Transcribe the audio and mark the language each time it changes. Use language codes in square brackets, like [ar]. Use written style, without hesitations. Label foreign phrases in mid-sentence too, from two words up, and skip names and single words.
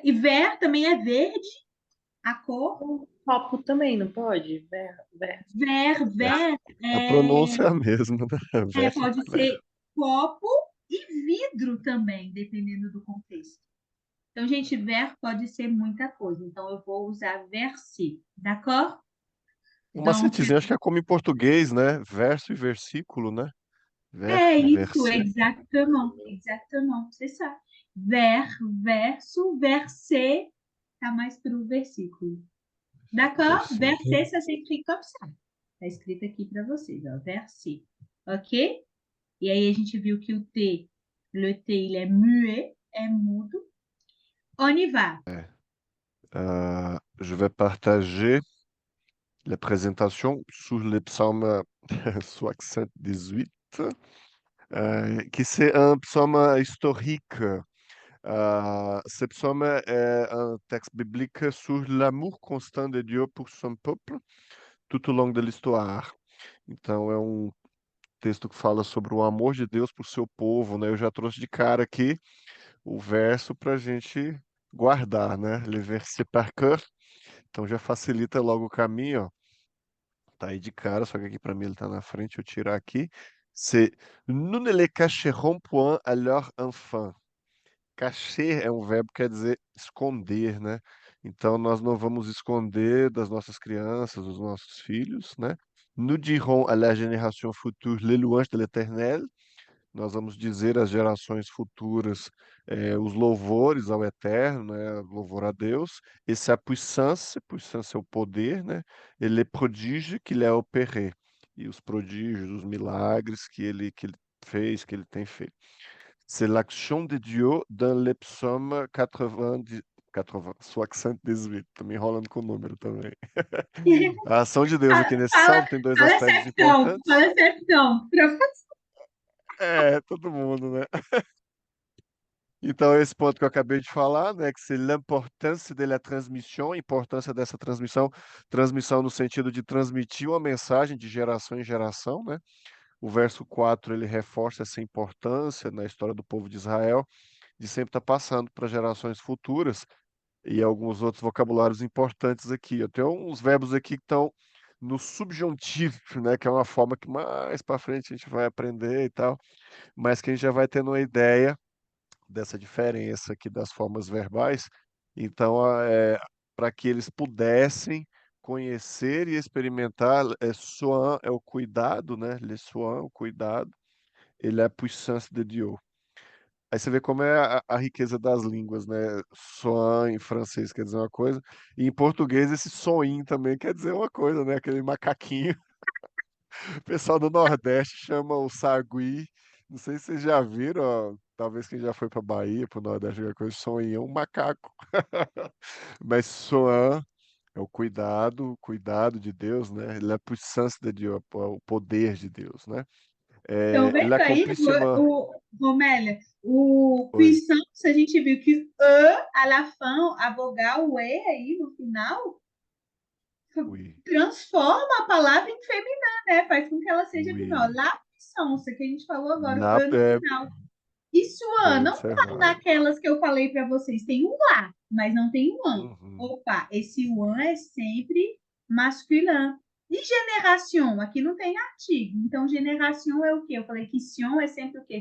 [pt] E ver também é verde, a cor. Um copo também, não pode? Ver A pronúncia é a mesma, né? pode ser copo e vidro também, dependendo do contexto. Então, gente, ver pode ser muita coisa. Então, eu vou usar versi, d'accord? Um Donc, macetezinho, acho que é como em português, né? Verso e versículo, né? é isso, Verset. exatamente, [fr] c'est ça. [pt] Verso, verset, tá mais para o versículo. D'accord? Versículo. [fr] Verset, ça s'écrit comme ça. [pt] Tá escrito aqui para vocês, ó, verset. Ok? E aí a gente viu que [fr] le T, il est muet, [pt] é mudo. [fr] On y va. Je vais partager la présentation sur le psaume 78, qui c'est un psaume historique. Ce psaume est un texte biblique sur l'amour constant de Dieu pour son peuple tout au long de l'histoire. [pt] Então, é um texto que fala sobre o amor de Deus por seu povo, né? Eu já trouxe de cara aqui o verso para a gente guardar, né? [fr] Le verset par cœur. [pt] Então já facilita logo o caminho, ó. Tá aí de cara, só que aqui para mim ele tá na frente, eu tirar aqui. [fr] C'est nous ne les cacherons point à leur enfant. [pt] Cacher é um verbo que quer dizer esconder, né? Então nós não vamos esconder das nossas crianças, dos nossos filhos, né? [fr] Nous dirons à la génération future les louanges de l'Éternel. [pt] Nós vamos dizer às gerações futuras os louvores ao Eterno, né? Louvor a Deus. Esse é a puissance, puissance é o poder, né? [fr] E les prodiges qu'il a opéré. [pt] E os prodígios, os milagres que ele fez, que ele tem feito. [fr] C'est l'action de Dieu dans le psaume 90, 80, 78. [pt] Tô me enrolando com o número também. A ação de Deus aqui nesse Fala, salmo tem dois fala aspectos certão, importantes. fala certão. É, todo mundo, né? Então, esse ponto que eu acabei de falar, né, que [fr] c'est l'importance de la transmission, [pt] a importância dessa transmissão, transmissão no sentido de transmitir uma mensagem de geração em geração, né? O verso 4 ele reforça essa importância na história do povo de Israel, de sempre estar passando para gerações futuras, e alguns outros vocabulários importantes aqui. Eu tenho uns verbos aqui que estão no subjuntivo, né, que é uma forma que mais para frente a gente vai aprender e tal, mas que a gente já vai tendo uma ideia dessa diferença aqui das formas verbais. Então, para que eles pudessem conhecer e experimentar, soin é o cuidado, né? [fr] Le soin, [pt] o cuidado, ele é a [fr] puissance de Dieu. [pt] Aí você vê como é a riqueza das línguas, né? Soin em francês quer dizer uma coisa, e em português esse soin também quer dizer uma coisa, né? Aquele macaquinho. O pessoal do Nordeste chama o sagui. Não sei se vocês já viram, ó, talvez quem já foi para Bahia, para o Nordeste, alguma coisa, soin é um macaco. Mas soin é o cuidado de Deus, né? [fr] La puissance de Dieu, [pt] o poder de Deus, né? Então, vendo aí, [fr] L'accomplissement. [pt] Romélia, o Oi. puissance, a gente viu que e, [fr] à la fin, [pt] a vogal o e aí no final, Oui, transforma a palavra em feminina, né? Faz com que ela seja feminina. oui. [fr] La puissance, [pt] que a gente falou agora, o Na, e no final. Isso, bem não tá observado. naquelas que eu falei para vocês. Tem um lá, mas não tem um an. Uhum. Opa, esse one é sempre masculin. E geração? Aqui não tem artigo. Então, geração é o quê? Eu falei que sion é sempre o quê?